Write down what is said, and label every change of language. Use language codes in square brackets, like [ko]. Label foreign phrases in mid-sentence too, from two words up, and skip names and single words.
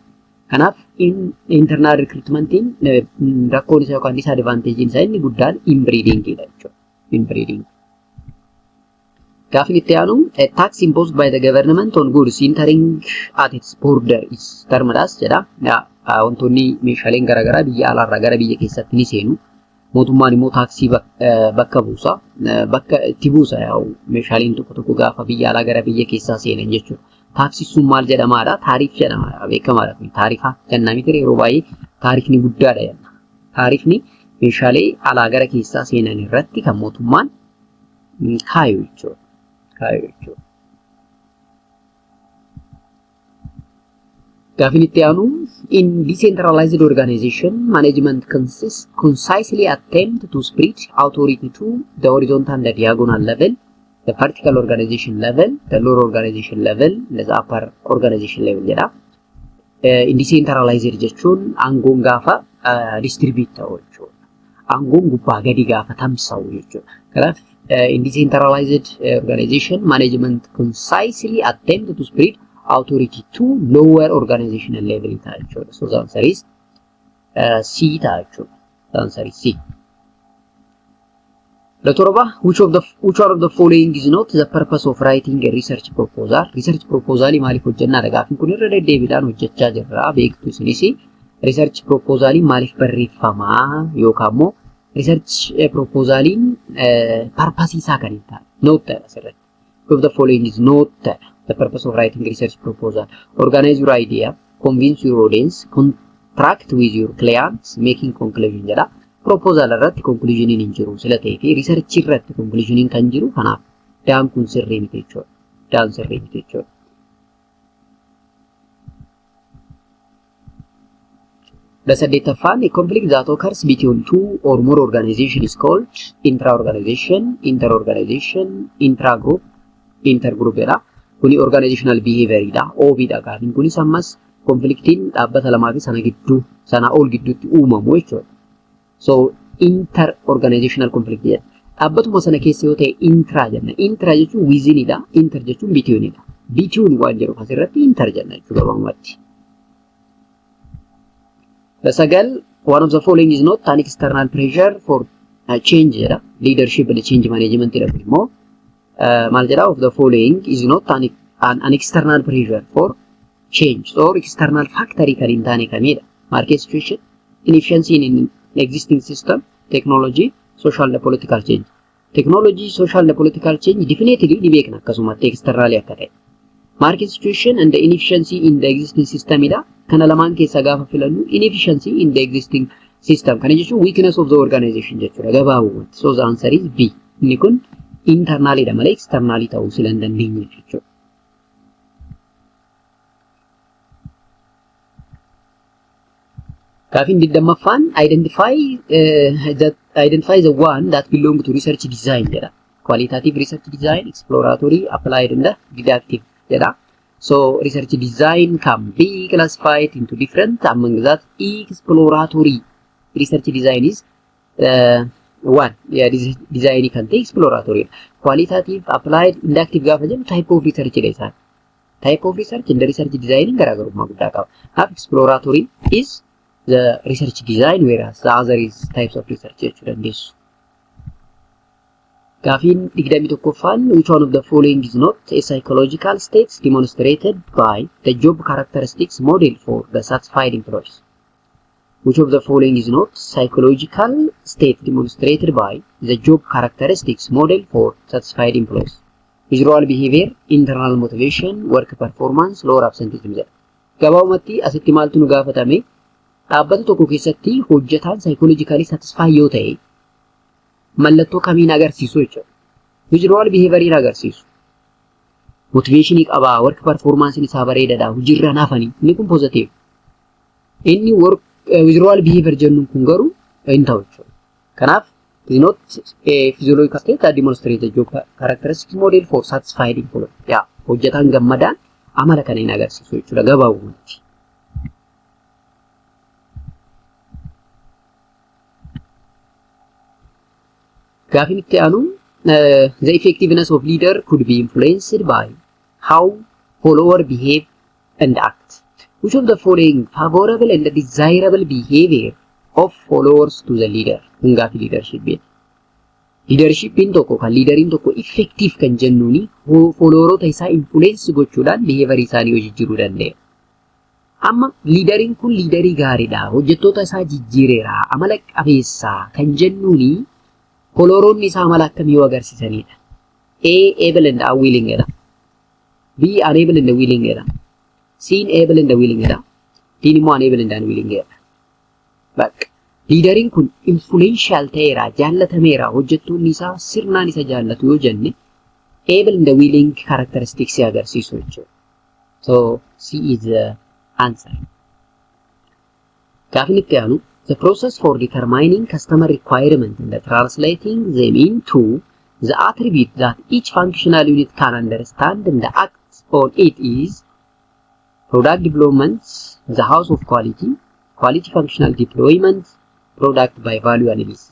[om] Kanaaf [en] internal recruitmentiin [om] rakkoon isaa yookaan disadvantage isaa inni guddaan inbreeding dha jechuudha. Inbreeding. Gaafin itti aanu [en] tax imposed by the government on goods entering at its border is terminadas [om] jedha. Wantoonni meeshaaleen garaagaraa biyya alaarraa gara biyya keessatti ni seenu. Mootummaan immoo taaksii bakka buusa. Bakka itti buusa meeshaaleen tokko gaafa biyya alaa gara biyya keessaa seenan jechuudha. Taaksii sun maal jedhamaadha? Taariif jedhamaadha. Beekamaadha kun taarifa jennaa miti yeroo baay'ee taarifni guddaadha jenna. Taarifni meeshaalee alaa gara keessaa seenan irratti kan mootummaan kaayu jechuudha. Gaafin itti aanu [en] in decentralized organization management concisely attempt to spread authority to the horizontal and the diagonal level, the vertical organization level, the lower organization level, the upper organization level jedha. In decentralized [om] jechuun aangoon gaafa distribute ta'u jechuudha. Aangoon gubbaa gadi gaafa tamsa'u jechuudha. [en] Kanaaf in decentralized organization management concisely attempt to spread authority to lower organizational level [om] ta'a jechuudha. [en] So the answer is C [om] ta'a jechuudha. [en] The answer is C. Doctor, which one of the following is not the purpose of writing a research proposal? Research proposal [om] maaliif hojjennaadha gaafin kun irra deddeebiidhaan hojjechaa jirra beektu isinis [en] research proposal [om] maaliif barreeffamaa yookaan immoo [en] research proposaliin purpose [om] isaa kan hin taane note asirratti. [en] Which of the following is not the purpose of writing a research proposal? Organize your idea, convince your audience, contract with your clients, making conclusion jedha. [om] Proposal irratti conclusion hin jiru sila ta'ee fi research irratti conclusion kan jiru kanaaf daan kun sirrii miti jechuudha. Daan sirrii miti jechuudha. [en] በሰደተፋን a conflict that occurs between two or more organizations is called intra-organization, inter-organization, intra-group, inter-group jedha. [om] Kuni [en] organizational behavior [om] dha. OB dha gaafin kunis ammas conflictiin dhaabbata lamaa fi sana gidduu sana ol gidduutti uumamu jechuudha. [en] So inter-organizational conflict jedha. [om] Dhaabbatuma sana keessa yoo ta'e intra jenna. Intra jechuun within dha. Inter jechuun between dha. Between waan jedhu asirratti inter jenna jechuudha gabaabumatti. [en] በሰገል one of the following is not an external pressure for change jedha. Leadership and change management [om] jedhamu immoo maal jedha [en] of the following is not an external pressure for change or external factor [om] kan hin taane kamidha. [en] Market situation, inefficiency in existing system, technology, social and political change. Technology, social and political change definitely [om] ni beekna akkasumatti [en] externally [om] akka ta'e. [en] Market situation and the inefficiency in the existing system [om] ida kana lamaan keessa gaafa filannu [en] inefficiency in the existing system [om] kana jechuun [en] weakness of the organization [om] jechuudha gabaabumatti. [en] So the answer is B. [om] Inni kun internally dha malee externally ta'uu sila hin dandeenye jechuudha. Gaafin digdammaffaan [en] identify the one that belong to research design jedha. Qualitative research design, exploratory, applied and didactic jedha. So research design can be classified into different. Among that, exploratory research design is one. Yeah, design can take exploratory. Qualitative, applied, inductive [om] gaafa jennu [en] type of research dha. Type of research and research design [om] garaagarummaa guddaa qaba. [en] Half exploratory is the research design, whereas the other is types of research [om] jechuu dandeessu. Gaafin digdamii tokkoffaan [en] which one of the following is not a psychological state demonstrated by the job characteristics model for the satisfied employees? Which of the following is not psychological state demonstrated by the job characteristics model for satisfied employees? Visual behavior, internal motivation, work performance, lower absenteeism. [om] Gabaabumatti asitti maaltu nu gaafatame dhaabbata tokko keessatti hojjetaan [en] psychologically satisfied [om] yoo ta'e mallattoo kamiin agarsiisu jechuudha. [en] Visual behavior agarsiisu. [om] Motivation qaba, [en] work performance [om] isaa bareedaadha, hojiirra naafanii. Inni kun positive. Inni [en] work visual behavior [om] jennuun kun garuu hin ta'u jechuudha. [en] Kanaaf is not a physiological state that demonstrates the job characteristics model for satisfied employee. Yeah, [om] hojjetaan gammadaan amala kana hin agarsiisu jechuudha gabaabumatti. Gaafin itti aanu [en] the effectiveness of leader could be influenced by how follower behave and act. Which of the following favorable and desirable behavior of followers to the leader? [om] Gaafi leadership beet. Leadership in tokko kan leaderin tokko effective kan jennuuni followerota isaa influence gochuudhaan behavior isaanii jijjiiruu dandeenya. Amma leaderin kun leaderii gaariidha, hojjettoota isaa jijjiireera, amala qabeessaa kan jennuuni followeronni isaa amala akkamii yoo agarsiisanidha. [en] A able and willing jedha. B unable and willing jedha. C able and willing jedha. [om] D immoo [en] unable and unwilling [om] jedha. Bakka leaderin kun influential ta'eera, jaallatameera, hojjettoonni isaa sirnaan isa jaallatu yoo jenne [en] able and willing characteristics [om] agarsiisu jechuudha. [en] So C is the answer. [om] Gaafin itti aanu [en] the process for determining customer requirement and translating them into the attribute that each functional unit can understand and act on it is product development, the house of quality, quality functional deployment, product by value analysis.